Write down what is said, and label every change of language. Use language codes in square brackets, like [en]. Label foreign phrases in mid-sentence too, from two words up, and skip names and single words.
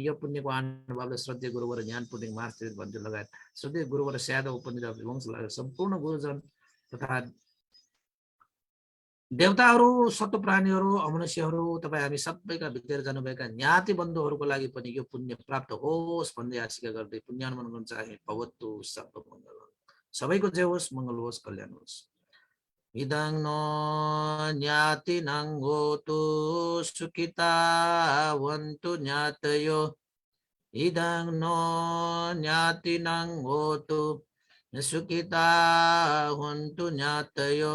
[ne] यो पुण्यको अनुभवले श्रद्धेय गुरुवर ज्ञान पुण्य महास्थित भन्ने लगायत श्रद्धेय गुरुवर स्यादव उपनिधि वंश लगायत सम्पूर्ण गुरुजन तथा देवताहरू, सत्व प्राणीहरू, अमनुष्यहरू, तपाईँ हामी सबैका भित्र जानुभएका ज्ञाति बन्धुहरूको लागि पनि यो पुण्य प्राप्त होस् भन्दै आशिका गर्दै पुण्यानुमन गर्न चाहे। [pi] भवतु सब मङ्गल। [ne] सबैको जय होस्, मङ्गल होस्, कल्याण होस्। [pi] इदं नो ज्ञातिनां होतु सुखिता वन्तु ज्ञातयो। इदं नो ज्ञातिनां होतु सुखिता वन्तु ज्ञातयो।